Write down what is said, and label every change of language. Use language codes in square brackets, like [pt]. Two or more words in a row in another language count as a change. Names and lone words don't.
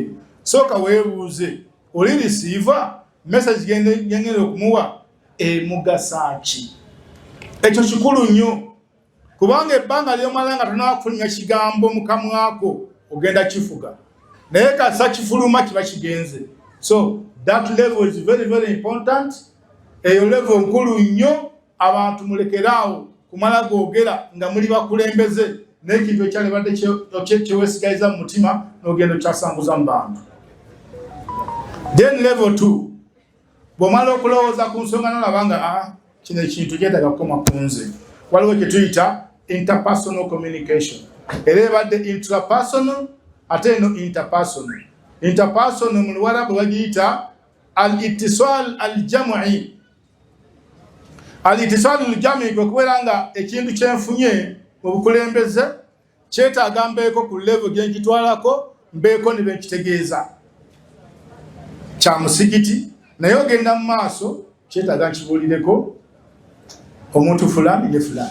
[lg] Soka weebuuze oli [en] receiver message [lg] gengenda okumuwa emugasa ki? Ekyo kikulu nnyo, kubanga ebbanga ly'omala nga tonakufulumya kigambo mu kamwako ogenda kifuga, naye kasa kifuluma kiba kigenze. [en] So that level is very very important. [lg] Eyo level nkulu nnyo, abantu mulekeraawo kumala googera nga muli bakulembeze n'ekintu ekyalibadde kyeweesigaliza mu mutima n'ogenda okyasanguza mu bantu. Then level 2, bw'omala okulowooza ku nsonga n'olaba nga kino ekintu kyetaaga kukoma ku nze, waliwo kye tuyita [en] interpersonal communication. [lg] Era ebadde intrapersonal ate eno interpersonal. Interpersonal mu Luwarabu bagiyita [ar] الاتصال الجمعي. الاتصال الجمعي [lg] kwe kubeera nga ekintu kyenfunye mu bukulembeze kyetaaga mbeeko ku level gye nkitwalako, mbeeko ne benkitegeeza. Kya musigiti naye ogenda mu maaso kyetaaga nkibuulireko omuntu fulani ye fulani.